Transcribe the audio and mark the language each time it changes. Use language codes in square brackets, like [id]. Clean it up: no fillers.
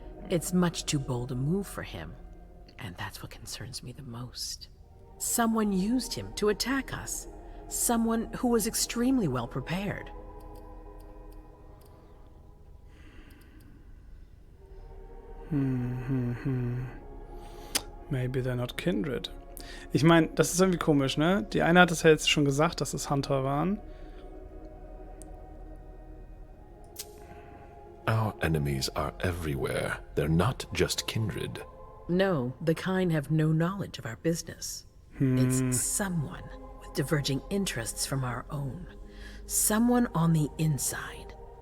[en] It's much too bold a move for him. And that's what concerns me the most. Someone used him to attack us. Someone who was extremely well prepared. Maybe they're not kindred. [de] Ich meine, das ist irgendwie komisch, ne? Die eine hat es ja jetzt schon gesagt, dass es Hunter waren. [en] Our enemies are everywhere. They're not just kindred. No, the kind have no knowledge of our business. It's someone with diverging interests from our own. Someone on the inside.